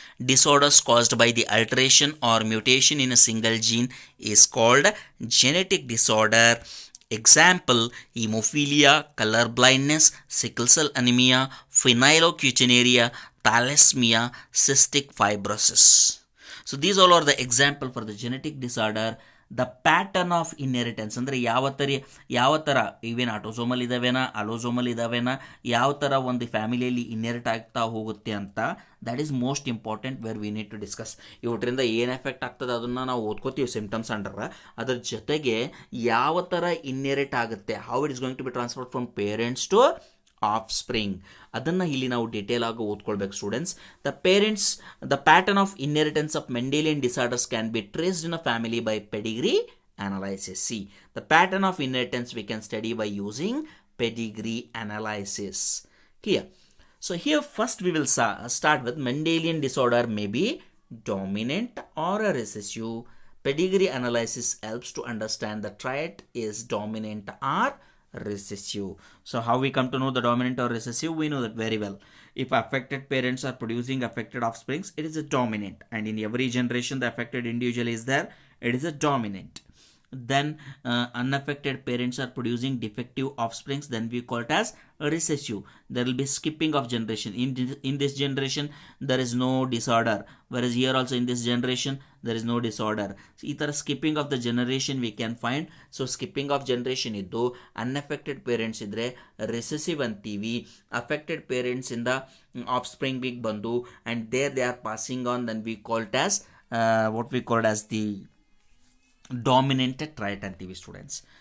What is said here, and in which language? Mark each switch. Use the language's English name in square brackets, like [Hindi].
[English] Disorders caused by the alteration or mutation in a single gene is called genetic disorder. Example: hemophilia, color blindness, sickle cell anemia, phenylketonuria, thalassemia, cystic fibrosis. So these all are the example for the genetic disorder. The pattern of inheritance [Kannada] ಅಂದರೆ ಯಾವ ಥರ ಇವೇನು autosomal ಇದ್ದಾವೇನಾ, ಅಲೋಸೋಮಲ್ ಇದ್ದಾವೇನಾ, ಯಾವ ಥರ ಒಂದು ಫ್ಯಾಮಿಲಿಯಲ್ಲಿ inherit ಆಗ್ತಾ ಹೋಗುತ್ತೆ ಅಂತ, [English] That is most important where we need to discuss. [Kannada] ಇವತ್ತರಿಂದ ಏನು ಎಫೆಕ್ಟ್ ಆಗ್ತದೆ ಅದನ್ನು ನಾವು ಓದ್ಕೋತೀವಿ ಸಿಂಪ್ಟಮ್ಸ್ ಅಂಡರ್. ಅದ್ರ ಜೊತೆಗೆ ಯಾವ ಥರ ಇನ್ಹೆರಿಟ್ ಆಗುತ್ತೆ, [English] how it is going to be transferred from parents to offspring, [Kannada] ಅದನ್ನು ಇಲ್ಲಿ ನಾವು ಡಿಟೇಲ್ ಆಗಿ ಓದ್ಕೊಳ್ಬೇಕು students. [English] The pattern of inheritance of Mendelian disorders can be traced in a family by pedigree analysis. See, the pattern of inheritance we can study by using pedigree analysis. Clear? So here first we will start with Mendelian disorder may be dominant or a recessive. Pedigree analysis helps to understand the trait is dominant or recessive. So how we come to know the dominant or recessive? We know that very well. If affected parents are producing affected offsprings, it is a dominant, and in every generation the affected individual is there, it is a dominant. then unaffected parents are producing defective offsprings, then we call it as recessive. There will be skipping of generation. In this generation there is no disorder, whereas here also in this generation there is no disorder. [Kannada] So ಈ ಥರ [English] Skipping of the generation we can find. [Kannada] So skipping of generation ಇದ್ದು unaffected parents ಇದ್ದರೆ recessive ಅಂತೀವಿ. Affected parents ಇಂದ of ಸ್ಪ್ರಿಂಗಿಗೆ ಬಂದು [English] and they are passing on, then we called as what we called as the dominant trait [Kannada] ಅಂತೀವಿ students.